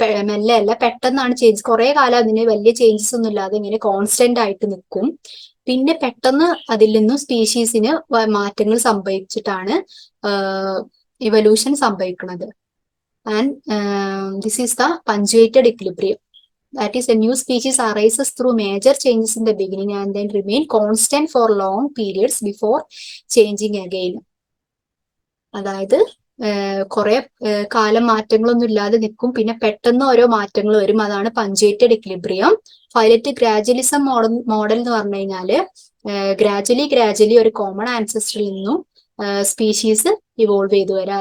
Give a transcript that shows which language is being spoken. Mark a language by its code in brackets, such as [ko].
[ml] മെല്ലെ അല്ല, പെട്ടെന്നാണ് ചേഞ്ചസ്. കുറെ കാലം അതിന് വലിയ ചേഞ്ചസ് ഒന്നും ഇല്ലാതെ ഇങ്ങനെ കോൺസ്റ്റന്റ് ആയിട്ട് നിൽക്കും. പിന്നെ പെട്ടെന്ന് അതിൽ നിന്നും സ്പീഷീസിന് മാറ്റങ്ങൾ സംഭവിച്ചിട്ടാണ് ഇവല്യൂഷൻ സംഭവിക്കുന്നത്. [en] And this is the punctuated equilibrium. That is, a new species arises through major changes in the beginning and then remain constant for long periods before changing again. [ml] അതായത് കുറെ കാലം മാറ്റങ്ങളൊന്നും ഇല്ലാതെ നിൽക്കും, പിന്നെ പെട്ടെന്ന് ഓരോ മാറ്റങ്ങൾ വരും. അതാണ് പഞ്ച്വേറ്റഡ് ഇക്വിലിബ്രിയം. ഫൈലറ്റിക് ഗ്രാജുവലിസം മോഡൽ എന്ന് പറഞ്ഞു കഴിഞ്ഞാല് ഗ്രാജുവലി ഒരു കോമൺ ആൻസെസ്റ്ററിൽ നിന്നും സ്പീഷീസ് ഇവോൾവ് ചെയ്തു വരാം.